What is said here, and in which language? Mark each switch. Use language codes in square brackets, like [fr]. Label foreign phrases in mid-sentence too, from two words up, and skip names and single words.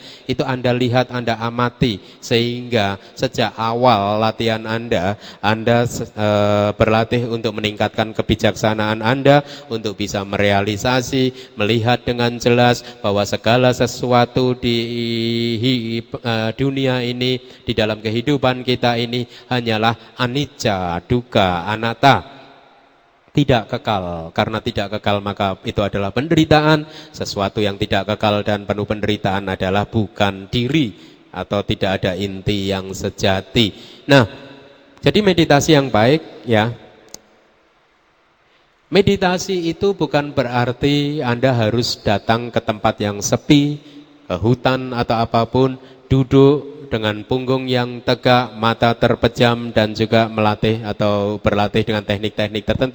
[id] Itu Anda lihat, Anda amati, sehingga sejak awal latihan Anda berlatih untuk meningkatkan kebijaksanaan Anda, untuk bisa merealisasi, melihat dengan jelas bahwa segala sesuatu di dunia ini, di dalam kehidupan kita ini hanyalah [pi] anicca, dukkha, anatta, [id] tidak kekal. Karena tidak kekal maka itu adalah penderitaan. Sesuatu yang tidak kekal dan penuh penderitaan adalah bukan diri atau tidak ada inti yang sejati. Nah, jadi meditasi yang baik ya. Meditasi itu bukan berarti Anda harus datang ke tempat yang sepi, ke hutan atau apapun, duduk dengan punggung yang tegak, mata terpejam dan juga melatih atau berlatih dengan teknik-teknik tertentu.